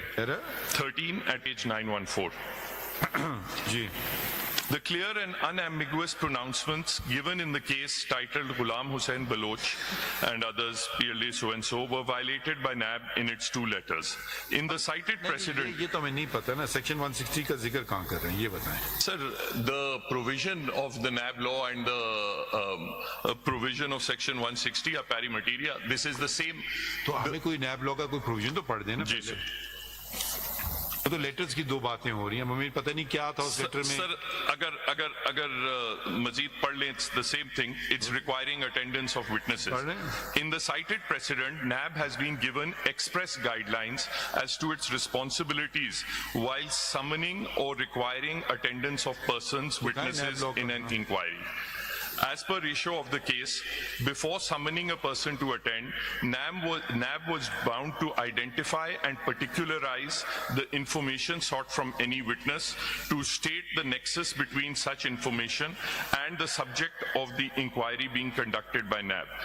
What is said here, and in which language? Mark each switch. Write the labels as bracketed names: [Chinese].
[English] Error? 13 at page 914. [Hindi] Ji. [English] The clear and unambiguous pronouncements given in the case titled Ghulam Hussain Baloch and others, PLD so-and-so, were violated by NAB in its 2 letters. In the cited precedent... [Hindi] ये तो हमें नहीं पता ना, section 160 का जिक्र कहाँ कर रहे हैं, ये बताएं. [English] Sir, the provision of the NAB law and the provision of section 160 are pari materia. This is the same... [Hindi] तो हमें कोई NAB law का कोई provision तो पढ़ देना. जी, sir. तो लेटर्स की दो बातें हो रही हैं, मम्मी पता नहीं क्या था उस लेटर में. सर अगर मजीद पढ़ लें, [English] it's the same thing. It's requiring attendance of witnesses. In the cited precedent, NAB has been given express guidelines as to its responsibilities while summoning or requiring attendance of persons, witnesses in an inquiry. As per ratio of the case, before summoning a person to attend, NAB was bound to identify and particularize the information sought from any witness, to state the nexus between such information and the subject of the inquiry being conducted by NAB.